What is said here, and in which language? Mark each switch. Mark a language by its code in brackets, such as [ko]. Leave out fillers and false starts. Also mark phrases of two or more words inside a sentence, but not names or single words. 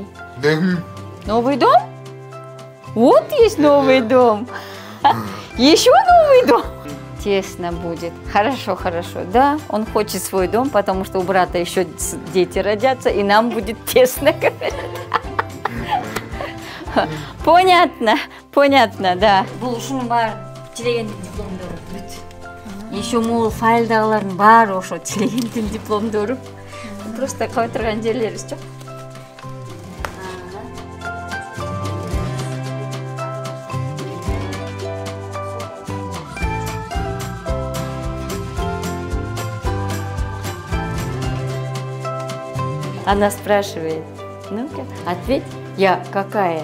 [ru] Новый дом? Вот есть новый дом. Еще новый дом. Тесно будет. Хорошо, хорошо. Да, он хочет свой дом, потому что у брата еще дети родятся, и нам будет тесно. Понятно, понятно, да. [ky] Бул ушунун баары Тилегендин дипломдору бүт. Еще мол файлдагылардын баары ошо Тилегендин дипломдору. Просто кое турган жерлерибиз жок. [ru] Она спрашивает, ну-ка, ответь, я какая?